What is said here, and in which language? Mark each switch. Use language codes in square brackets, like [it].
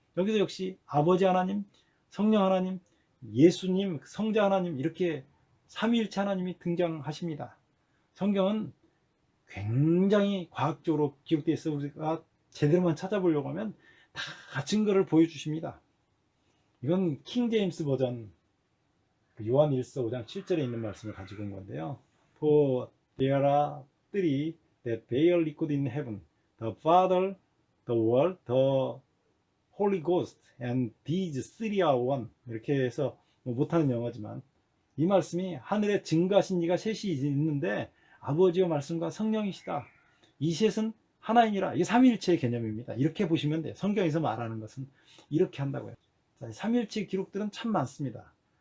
[ko] 여기도 역시 아버지 하나님, 성령 하나님, 예수님, 성자 하나님 이렇게 삼위일체 하나님이 등장하십니다. 성경은 굉장히 과학적으로 기록되어 있어 우리가 제대로만 찾아보려고 하면 다 증거를 보여주십니다. 이건 킹제임스 버전 요한 1서 5장 7절에 있는 말씀을 가지고 온 건데요. [en] For there are three that bear record in heaven, the Father, the Word, the Holy Ghost, and these three are one. [ko] 이렇게 해서 못하는 영어지만 이 말씀이 하늘에 증거하신 이가 셋이 있는데 아버지와 말씀과 성령이시다. 이 셋은 하나이니라. 이게 삼위일체의 개념입니다. 이렇게 보시면 돼요. 성경에서 말하는 것은 이렇게 한다고요. 삼위일체 기록들은 참 많습니다.